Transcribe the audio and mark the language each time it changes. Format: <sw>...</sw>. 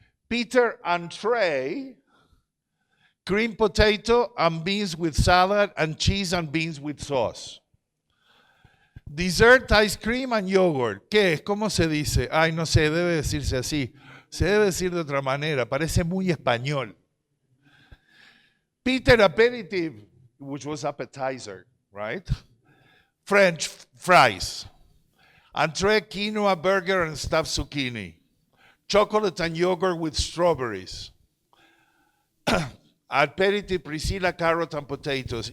<en>Peter, entree, cream potato and beans with salad and cheese and beans with sauce. Dessert, ice cream and yogurt.</en> <es>¿Qué es? ¿Cómo se dice? Ay, no sé, debe decirse así. Se debe decir de otra manera, parece muy español.</es> <en>Peter, aperitif, which was appetizer, right? French fries. Entree, quinoa, burger, and stuffed zucchini. Chocolate and yogurt with strawberries. Aperitif, Priscilla, carrot and potatoes.</en>